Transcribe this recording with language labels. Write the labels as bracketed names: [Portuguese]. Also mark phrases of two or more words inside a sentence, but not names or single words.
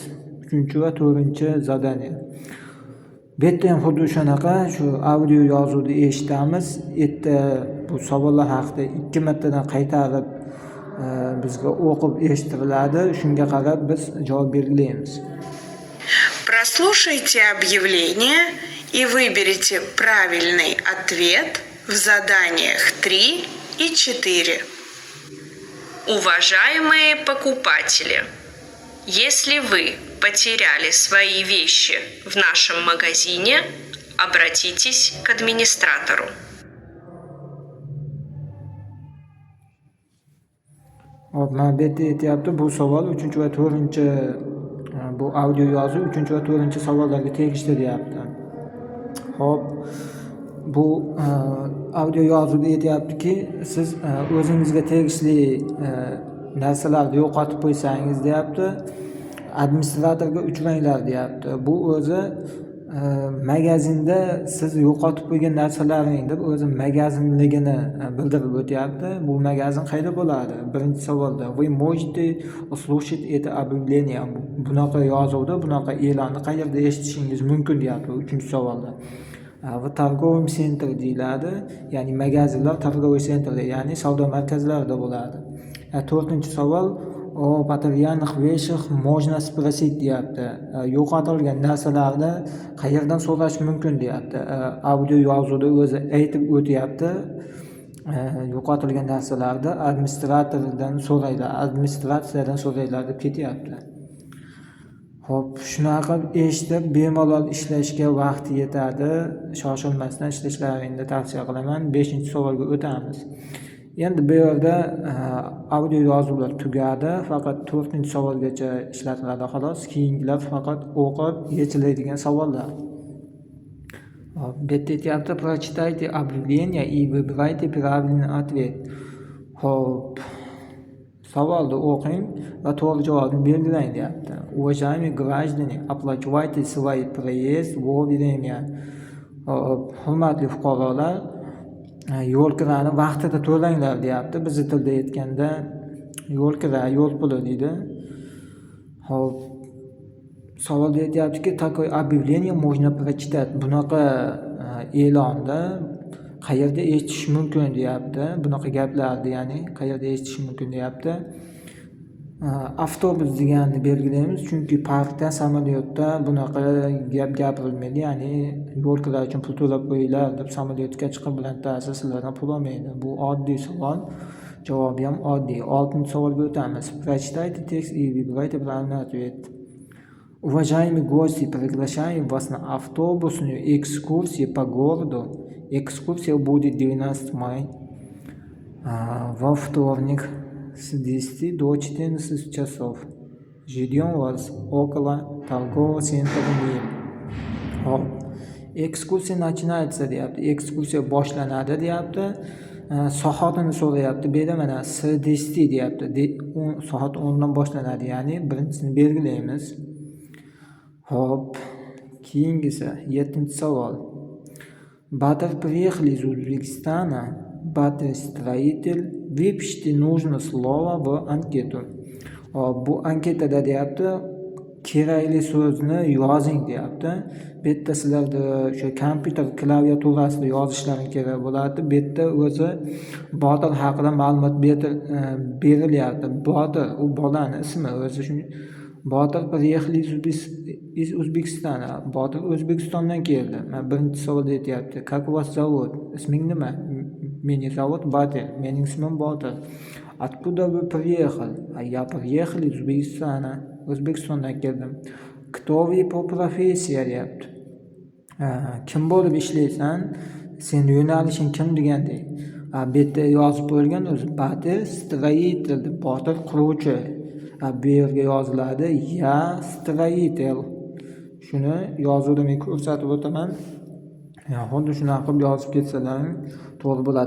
[Uzbek] 3 va 4 zadaniya. Bu yerda ham xuddi shunaqa shu audio yozuvni eshitamiz. Erta bu savollar haqida 2 martadan qaytarib bizga o'qib eshittiriladi. Shunga qarab biz javob belgilaymiz. [Russian] Прослушайте объявление и выберите правильный ответ в заданиях 3 и 4. Уважаемые покупатели, если вы потеряли свои вещи в нашем магазине, обратитесь к администратору. [Uzbek] Hop, mana bu yerda aytyapti, bu savol 3 va 4 bu audio yozuv 3 va 4 savollarga tegishli deyapti. Hop, bu audio yozuvda aytyaptiki, siz o'zingizga tegishli narsalarni yo'qotib qo'ysangiz deyapti, administratorga uchranglar deyapti. Bu o'zi magazinda siz yo'qotib qo'ygan narsalaring deb o'zi magazinligini bildirib o'tyapti. Bu magazin qayerda bo'ladi? Birinchi savolda [Russian] вы можете услышать это объявление. [Uzbek] Bunaqa yozuvda, bunaqa e'lonni qayerda eshitishingiz mumkin deyapti 3-savolda. Va [Russian] торговый center [Uzbek] deyiladi. Ya'ni magazinlar [Russian] торговый centerda, [Uzbek] ya'ni savdo markazlarida bo'ladi. [Russian] 4-savol o потерянных вещах можно спросить deyapti. [Uzbek] Yo'qotilgan narsalarni qayerdan so'rash mumkin deyapti. Audio yozuvda o'zi aytib o'tyapti. Yo'qotilgan narsalarni administratordan so'raylar, administratsiyadan so'raylar deb ketyapti. Hop, shunaqa eshitib bemalol ishlashga vaqt yetadi. Shoshilmasdan ishlashlaringni tavsiya qilaman. 5-savolga o'tamiz. Endi bu yerda audio yozuvlar tugadi, faqat 4-savolgacha ishlatiladi xolos. Keyingilar faqat o'qib yechiladigan savollar. Bu yerda aytyapti, [Russian] прочитайте объявление и выбирайте правильный ответ. [Uzbek] Hop, savolni o'qing va to'g'ri javobni belgilang deyapti. [Russian] Уважаемые граждане, оплачивайте свой проезд вовремя. [Uzbek] Hurmatli fuqarolar, yo'l kirani vaqtida to'langlar deyapti. Biz tilda aytganda yo'l kira, yo'l puli deydi. Hop, savolda aytyaptiki, [Russian] такое объявление можно прочитать. [Uzbek] Bunaqa e'lonni qayerda eshitish mumkin deyapti. Bunaqa gaplarni, ya'ni qayerda eshitish mumkin deyapti. Avtobus deganni belgilaymiz, chunki parkda, samolyotda bunaqa gap gapirilmaydi. Ya'ni yo'l kira uchun pul to'lab qo'yinglar deb samolyotga chiqib bilantarsa sizlardan pul olmaydi. Bu oddiy savol. Javobi ham oddiy. 6-savolga o'tamiz. [Russian] Прочитайте текст и выбирайте правильный ответ. Уважаемые гости, приглашаем вас на автобусную экскурсию по городу. Экскурсия будет 12 мая во вторник с 10 до 14 часов. Ждем вас около торгового центра Мир. Ekskursiya начинается deyapti. [Uzbek] Ekskursiya boshlanadi deyapti. Soatini so'rayapti. Bu yerda mana s 10 deyapti. Soat 10 dan boshlanadi, ya'ni birinchisini belgilaymiz. Hop, keyingisi 7-savol. [Russian] Батыр приехали из Узбекистана. Батыр строитель. Выпишите нужное слово в анкету. [Uzbek] Bu anketada deyapti, kerakli so'zni yozing deyapti. Bu yerda sizlarda o'sha kompyuter klaviaturasida yozishlaring kerak bo'ladi. Bu yerda o'zi Botir haqida ma'lumot berilyapti. Botir u bolaning ismi o'zi shu. [Russian] Botir приехали из Узбекистана. [Uzbek] Botir O'zbekistondan keldi. Mana birinchi savolda aytyapti. [Russian] Как вас зовут? [Uzbek] Isming nima? Meni зовут Botir. Mening ismim Botir. [Russian] Откуда вы приехали? Я приехал из Узбекистана. [Uzbek] O'zbekistondan keldim. [Russian] Кто вы по профессии deyapti. [Uzbek] Kim bo'lib ishlaysan? Sen yo'nalishing kim degandek. Bu yerda yozib qo'yilgan o'zi Botir строитель, Botir quruvchi. Bu yerga yoziladi ya строитель. Shuni yozuvda men ko'rsatib o'taman. Xuddi shunaqa qilib yozib ketsalar to'g'ri bo'ladi.